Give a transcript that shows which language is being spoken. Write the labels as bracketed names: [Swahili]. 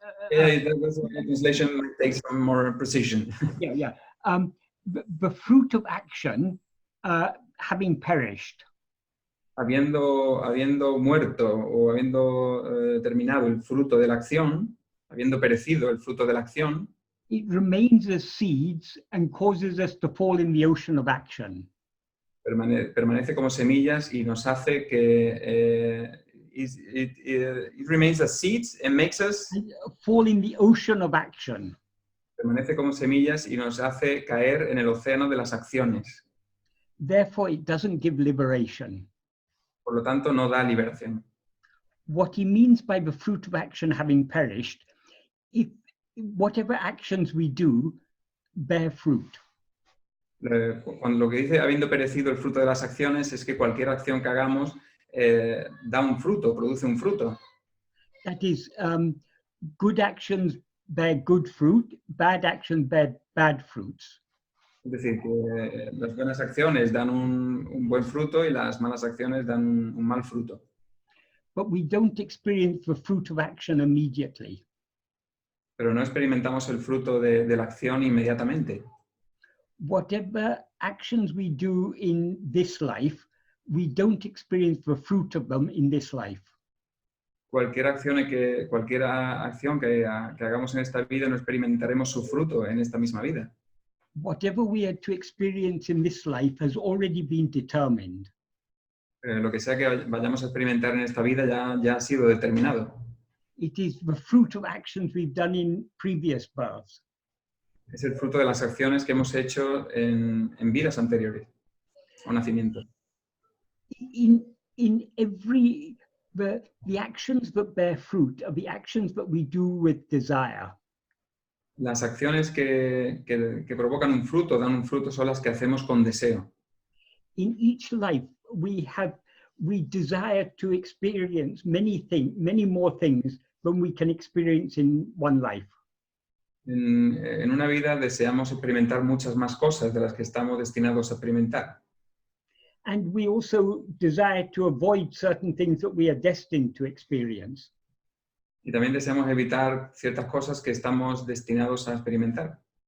[English] That was a translation might take some more precision. Yeah. The fruit of action having perished. [Spanish] Habiendo muerto o habiendo terminado el fruto de la acción, habiendo perecido el fruto de la acción, [English] It remains as seeds and causes us to fall in the ocean of action. [Spanish] permanece como semillas y nos hace que [English] it remains as seeds and makes us Fall in the ocean of action. [Spanish] permanece como semillas y nos hace caer en el océano de las acciones. [English] Therefore, it doesn't give liberation. [Spanish] Por lo tanto, no da liberación. [English] What he means by the fruit of action having perished, if whatever actions we do bear fruit. [Spanish] Cuando lo que dice habiendo perecido el fruto de las acciones es que cualquier acción que hagamos da un fruto, produce un fruto. [English] That is, good actions bear good fruit, bad actions bear bad fruits. [Spanish] Es decir, que las buenas acciones dan un buen fruto y las malas acciones dan un mal fruto. [English] But we don't experience the fruit of action immediately. [Spanish] Pero no experimentamos el fruto de la acción inmediatamente. [English] Whatever actions we do in this life, we don't experience the fruit of them in this life. [Spanish] Cualquier acción que hagamos en esta vida no experimentaremos su fruto en esta misma vida. [English] Whatever we are to experience in this life has already been determined. [Spanish] Lo que sea que vayamos a experimentar en esta vida ya ha sido determinado. [English] It is the fruit of actions we've done in previous births. [Spanish] Es el fruto de las acciones que hemos hecho en vidas anteriores o nacimientos. [English] In every, the actions that bear fruit are the actions that we do with desire. [Spanish] Las acciones que provocan un fruto, dan un fruto, son las que hacemos con deseo. [English] In each life, we desire to experience many more things than we can experience in one life. [Spanish] En una vida deseamos experimentar muchas más cosas de las que estamos destinados a experimentar. [English] And we also desire to avoid certain things that we are destined to experience. [Spanish] Y también deseamos evitar ciertas cosas que estamos destinados a experimentar.